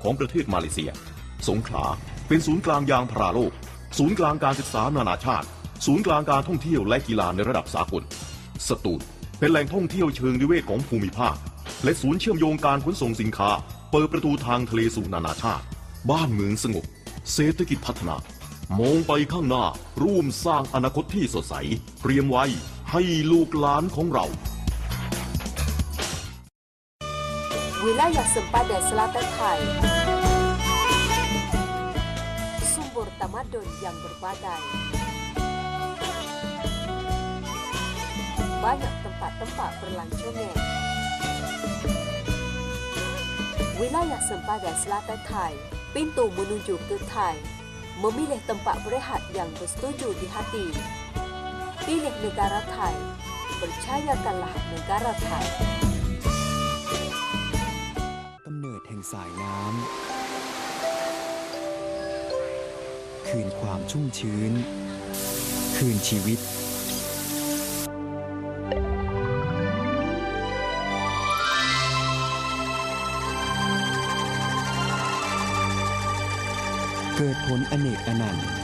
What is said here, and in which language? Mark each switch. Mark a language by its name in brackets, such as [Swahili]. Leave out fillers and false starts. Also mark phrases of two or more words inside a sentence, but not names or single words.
[Thai] ของประเทศมาเลเซียสงขลาเป็นศูนย์กลางยางพาราโลกศูนย์กลางการศึกษานานาชาติศูนย์กลางการท่องเที่ยวและกีฬาในระดับสากลสตูลเป็นแหล่งท่องเที่ยวเชิงนิเวศของภูมิภาคและศูนย์เชื่อมโยงการขนส่งสินค้าเปิดประตูทางทะเลสู่นานาชาติบ้านเมืองสงบเศรษฐกิจพัฒนามองไปข้างหน้าร่วมสร้างอนาคตที่สดใสเตรียมไว้ให้ลูกหลานของเรา [Malay] Wilayah sempadan selatan Thai, sumber tamadun yang berbadai, banyak tempat-tempat berlancongan. Wilayah sempadan selatan Thai, pintu menuju ke Thai, memilih tempat berehat yang bersetuju di hati. Pilih negara Thai, percayakanlah negara Thai. [Thai] กำเนิดแห่งสายน้ำคืนความชุ่มชื้นคืนชีวิตเกิดผลอเนกอนันต์